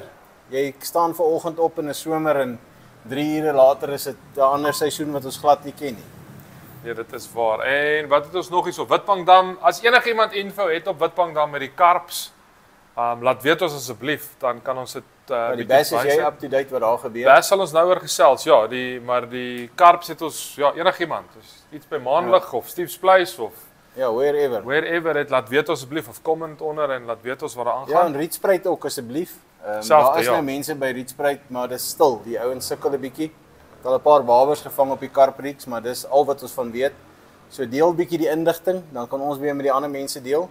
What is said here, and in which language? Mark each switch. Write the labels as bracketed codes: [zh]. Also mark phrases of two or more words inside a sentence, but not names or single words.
[af] Jy staan vanoggend op in 'n somer en 3 ure later is dit 'n ander seisoen wat ons glad nie ken nie. Ja, dit is waar. En wat het ons nog hier op Witbankdam? As enigiemand info het op Witbankdam met die karps, laat weet ons asseblief, dan kan ons dit die bass is jy [en] up to date [af] wat daar gebeur. Bass sal ons nou oor gesels. Ja, maar die karps het ons enigiemand. Dus iets by Maanlig of Steve's Place of wherever het laat weet asseblief of comment onder en laat weet ons wat daar aangaan. Ja, en Rietspruit ook asseblief. Daar is nou mense by Rietspruit, maar dis stil. Die ouens sukkel 'n bietjie. Het al 'n paar babers gevang op die karprieks, maar dis al wat ons van weet. So deel bietjie die inligting, dan kan ons weer met die ander mense deel.